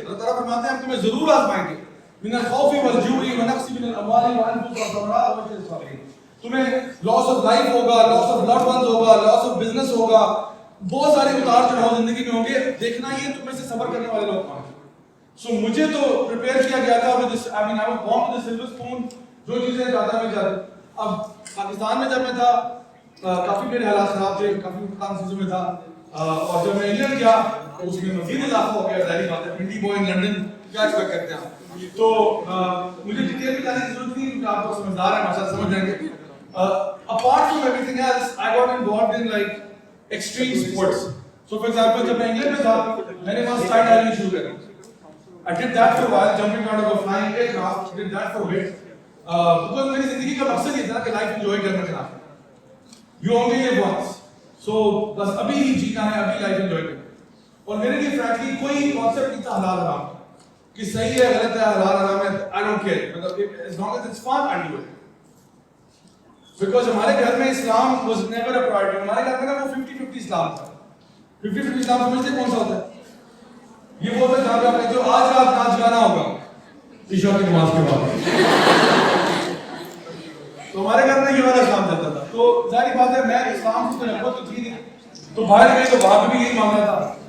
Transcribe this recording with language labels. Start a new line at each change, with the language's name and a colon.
Urdu: اللہ تعالیٰ فرماتے ہیں ہم تمہیں ضرور آزمائیں گے.
Arabic: من الخوف والجوع ونقص من الاموال والانفس والثمرات وبشر الصابرین.
Urdu: تمہیں
English: loss of life
Urdu: ہوگا,
English: loss of loved ones
Urdu: ہوگا,
English: loss of business
Urdu: ہوگا, بہت سارے اتار چڑھاؤ زندگی میں ہوں گے. دیکھنا یہ تم میں سے صبر کرنے والے لوگ کون ہیں. سو مجھے تو پریپیئر کیا گیا تھا
English: with this, I mean I was born with a silver spoon.
Urdu: جو چیزیں چاہتا میں چاہتا. اب پاکستان میں جب میں تھا کافی میرے حالات خراب تھے, کافی مختلف چیزوں میں تھا. اور جب میں انگلینڈ گیا تو اس میں مزید اضافہ ہو گیا. ظاہری بات ہے,
English: Pindi boy in London,
Urdu: کیا ایکسپیکٹ کرتے ہیں تو مجھے ڈیٹیل میں جانے کی ضرورت نہیں کیونکہ آپ لوگ سمجھدار ہیں ماشاءاللہ سمجھ جائیں گے.
English: Apart from everything else, I got involved in like extreme sports.
Urdu: So for example, جب میں انگلینڈ میں تھا میں نے وہاں اسکائی ڈائیونگ شروع کری.
English: I did that for a while, jumping out of a flying aircraft, did that for a bit.
Urdu: Because میری زندگی کا مقصد یہ تھا کہ لائف انجوائے کرنا چاہتا ہوں.
English: You only live once.
Urdu: So بس ابھی ہی جینا ہے, ابھی لائف انجوائے کرنا. اور میرے لیے فرینکلی کوئی کانسیپٹ نہیں تھا حلال حرام کہ صحیح ہے غلط ہے حلال حرام ہے.
English: I don't care. مطلب as long as it's fun, I do it. Because
Urdu: ہمارے گھر میں اسلام
English: was never a priority.
Urdu: ہمارے گھر میں نا وہ 50-50 اسلام تھا. 50-50 اسلام سمجھتے کون سا ہوتا ہے؟ یہ وہ ہوتا ہے جہاں پہ آپ کہتے ہو آج رات ناچ گانا ہوگا عشاء کی نماز کے بعد. تو ہمارے گھر میں یہ والا اسلام چلتا تھا. تو ظاہر بات ہے میں اسلام سے محبت تو تھی نہیں, تو باہر گئے تو وہاں پہ بھی یہی معاملہ تھا.